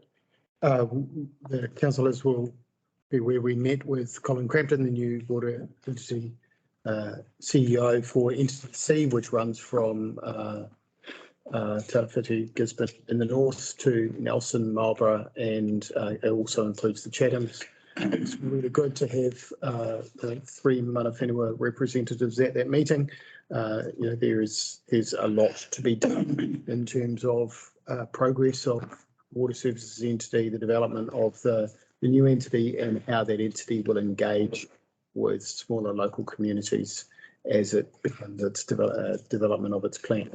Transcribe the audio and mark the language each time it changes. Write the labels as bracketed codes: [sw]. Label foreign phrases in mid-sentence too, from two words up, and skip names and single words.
[en] The councillors will be where we met with Colin Crampton, the new water entity CEO for Entity C, which runs from Tarawhiti, Gisborne in the north to Nelson, Marlborough, and it also includes the Chathams. It's really good to have the 3 [mi] mana whenua [en] representatives at that meeting. There's a lot to be done in terms of progress of water services entity, the development of the new entity, and how that entity will engage with smaller local communities as it begins its development of its plan.